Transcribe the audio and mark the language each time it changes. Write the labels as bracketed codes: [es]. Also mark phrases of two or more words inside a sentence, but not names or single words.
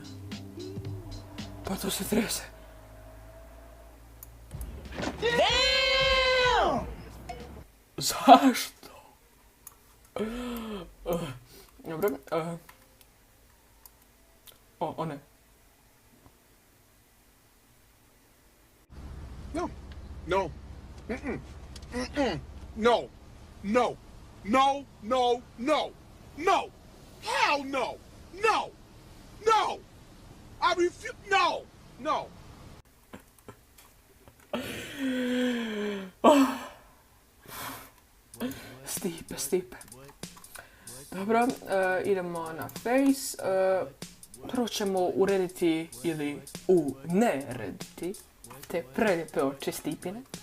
[hr] Pa to se trese. Damn! Zašto? Dobro, o ne. [en] No. No. Mm-mm. Mm-mm. No. No. No. No. No. No! Hell no! No! No! I refuse. No! No! [hr] Stipe. Dobro, idemo na face. Prvo ćemo urediti ili unerediti te prelijepe oči Stipine.